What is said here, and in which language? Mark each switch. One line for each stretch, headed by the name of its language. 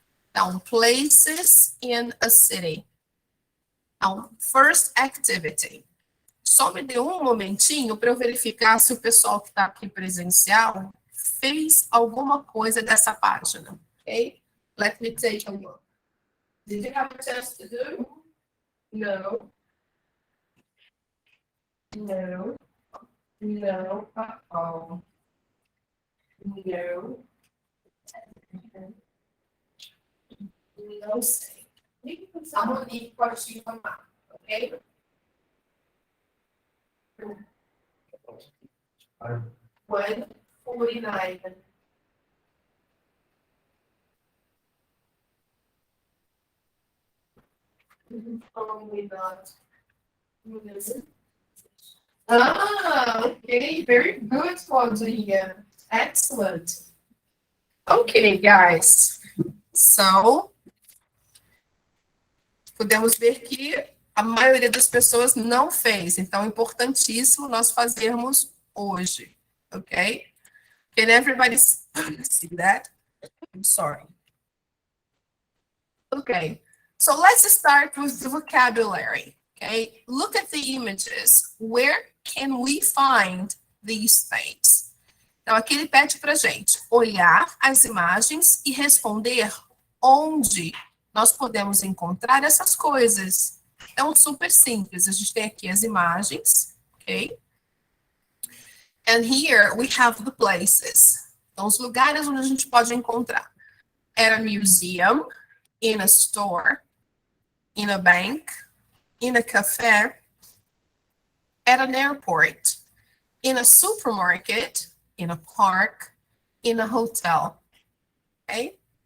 English: Então, places in a city. Então, first activity.
Portuguese: Só me dê um momentinho para eu verificar se o pessoal que está aqui presencial fez alguma coisa dessa página, ok?
English: Let me take a look. Did you have a chance to do? No. No. No. Uh-oh. No.
Portuguese: Não sei. A Monique pode te informar, ok?
English: 149. Probably not. Ah, okay, very good, Claudinha. Excellent. Okay, guys.
Portuguese: So, podemos ver que a maioria das pessoas não fez. Então, é importantíssimo nós fazermos hoje, ok?
English: Can everybody see that? I'm sorry. Okay, so let's start with the vocabulary, okay? Look at the images. Where can we find these things?
Portuguese: Então, aqui ele pede para gente olhar as imagens e responder onde nós podemos encontrar essas coisas. Então, super simples. A gente tem aqui as imagens, ok?
English: And here we have the places.
Portuguese: Então, os lugares onde a gente pode encontrar.
English: At a museum, in a store, in a bank, in a cafe, at an airport, in a supermarket, in a park, in a hotel. Ok?